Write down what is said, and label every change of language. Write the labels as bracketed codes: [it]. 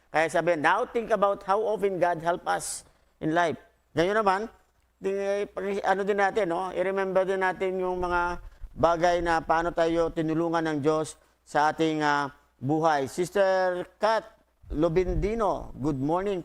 [tl] Kaya sabi, [en] now think about how often God help us in life. [tl] Ganyan naman, ano din natin, no? I-remember din natin yung mga bagay na paano tayo tinulungan ng Diyos sa ating buhay. [en] Sister Kat Lobindino, good morning.